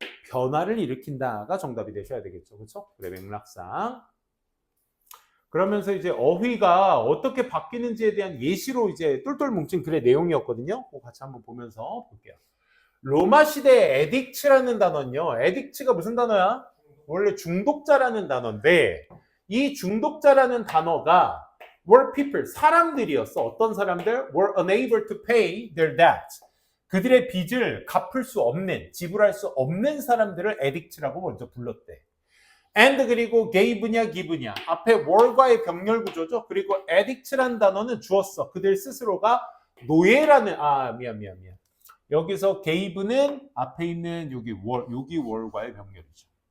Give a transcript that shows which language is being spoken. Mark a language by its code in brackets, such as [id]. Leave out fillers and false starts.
[ko] 변화를 일으킨다가 정답이 되셔야 되겠죠. 그렇죠? 그래 맥락상 그러면서 이제 어휘가 어떻게 바뀌는지에 대한 예시로 이제 똘똘 뭉친 글의 내용이었거든요. 그거 같이 한번 보면서 볼게요. 로마 시대 에딕츠라는 단어는요. 에딕츠가 무슨 단어야? 원래 중독자라는 단어인데 이 중독자라는 단어가 [en] were people, [ko] 사람들이었어. 어떤 사람들? [en] were unable to pay their debt. [ko] 그들의 빚을 갚을 수 없는, 지불할 수 없는 사람들을 에딕츠라고 먼저 불렀대. and 그리고 gave냐 give냐 앞에 were과의 병렬 구조죠. 그리고 addict라는 단어는 주었어. 그들 스스로가 노예라는 미안 여기서 gave는 앞에 있는 여기 were과의 병렬이죠.